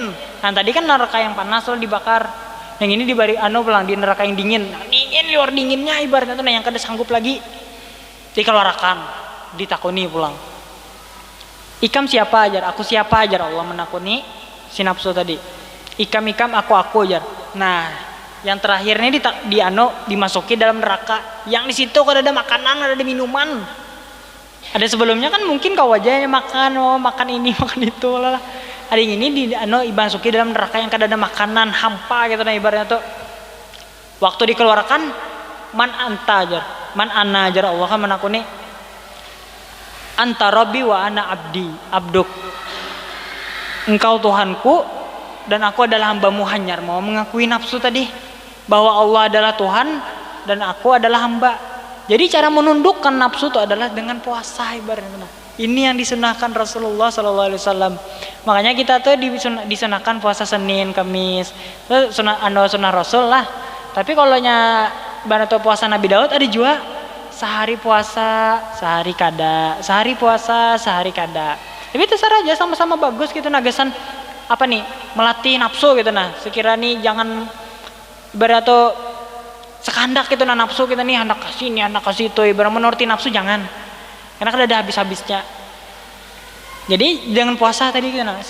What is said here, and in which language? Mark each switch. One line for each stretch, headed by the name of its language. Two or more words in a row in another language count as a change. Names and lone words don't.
Banjar: Nah tadi kan neraka yang panas lalu dibakar, yang ini dibari pulang di neraka yang dingin. Nah, dingin luar dinginnya ibaratnya tuh yang kada sanggup lagi, dikeluarkan, ditakuni pulang. Ikam siapa Jar, aku siapa Jar. Allah menakuni si nafsu tadi. Ikam aku Jar. Nah yang terakhir ini dimasuki dalam neraka yang di situ kada ada makanan, ada minuman. Ada sebelumnya kan mungkin kau aja yang makan ini makan itu lah. Ada yang ini dimasuki dalam neraka yang kada ada makanan, hampa gitu nah ibaratnya tuh. Waktu dikeluarkan,
Arabic: man anta Jar, man ana Jar.
Banjar: Allah kan menakuni,
Arabic: anta rabbi wa ana abduk.
Indonesian: Engkau Tuhanku dan aku adalah hambamu.
Banjar: Hanyar mau mengakui nafsu tadi bahwa Allah adalah Tuhan dan aku adalah hamba. Jadi cara menundukkan nafsu itu adalah dengan puasa ibaratnya. Ini yang disunahkan Rasulullah SAW. Makanya kita tuh disunahkan puasa Senin, Kamis. Sunah Rasul lah. Tapi kalau puasa Nabi Daud ada juga sehari puasa, sehari kada, sehari puasa, sehari kada. Tapi terserah aja, sama-sama bagus gitu nagasan apa nih, melatih nafsu gitu nah. Sekiranya jangan ibarat tuh sekandak gitu nah nafsu kita nih hendak kasih ini, hendak kasih itu, ibarat menuruti nafsu jangan. Karena kan ada habis-habisnya. Jadi jangan puasa tadi gitu nah.